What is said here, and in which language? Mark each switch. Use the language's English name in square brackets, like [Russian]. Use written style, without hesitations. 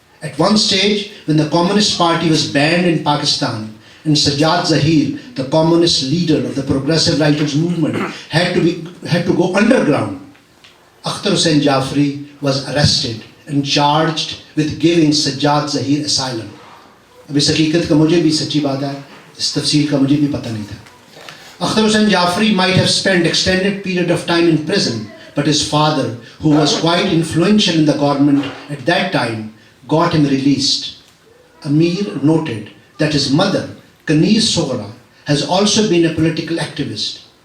[English] At one stage, when the Communist Party was banned in Pakistan, and Sajjad Zahir, the communist leader of the progressive writers movement, had to go underground, Akhtar Hussain Jafri was arrested and charged with giving Sajjad Zahir asylum. [Urdu] اب اس حقیقت کا مجھے بھی سچی بات ہے، اس تفصیل کا مجھے بھی پتہ نہیں تھا. [English] Akhtar Hussain Jafri might have spent extended period of time in prison, but his father, who was quite influential in the government at that time, got him released. Amir noted that his mother, Kaneez Soghra, has also been a political activist.